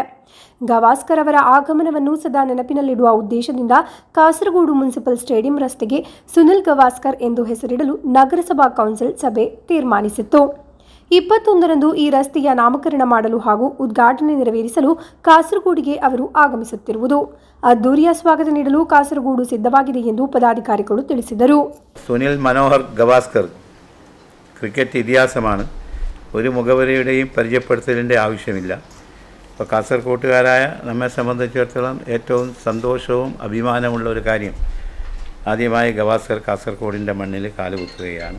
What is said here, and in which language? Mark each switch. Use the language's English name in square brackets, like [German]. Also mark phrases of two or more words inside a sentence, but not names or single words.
[Kannada] ಗವಾಸ್ಕರ್ ಅವರ ಆಗಮನವನ್ನು ಸದಾ ನೆನಪಿನಲ್ಲಿಡುವ ಉದ್ದೇಶದಿಂದ ಕಾಸರಗೋಡು ಮುನ್ಸಿಪಲ್ ಸ್ಟೇಡಿಯಂ ರಸ್ತೆಗೆ ಸುನಿಲ್ ಗವಾಸ್ಕರ್ ಎಂದು ಹೆಸರಿಡಲು ನಗರಸಭಾ ಕೌನ್ಸಿಲ್ ಸಭೆ ತೀರ್ಮಾನಿಸಿತ್ತು. 21ರಂದು ಈ ರಸ್ತೆಯ ನಾಮಕರಣ ಮಾಡಲು ಹಾಗೂ ಉದ್ಘಾಟನೆ ನೆರವೇರಿಸಲು ಕಾಸರಗೋಡಿಗೆ ಅವರು ಆಗಮಿಸುತ್ತಿರುವುದು. ಅದ್ದೂರಿಯ ಸ್ವಾಗತ ನೀಡಲು ಕಾಸರಗೋಡು ಸಿದ್ಧವಾಗಿದೆ ಎಂದು പദാധികാരിಗಳು ತಿಳಿಸಿದರು. [Malayalam] സുനിൽ മനോഹർ ഗവാസ്കർ ക്രിക്കറ്റ് ഇതിഹാസമാണ്. ഒരു മുഖവരയുടെയും പരിചയപ്പെടുത്തലിൻ്റെ ആവശ്യമില്ല. അപ്പോൾ കാസർകോട്ടുകാരായ നമ്മെ സംബന്ധിച്ചിടത്തോളം ഏറ്റവും സന്തോഷവും അഭിമാനമുള്ള ഒരു കാര്യം, ആദ്യമായി ഗവാസ്കർ കാസർകോടിൻ്റെ മണ്ണിൽ കാലുകുത്തുകയാണ്.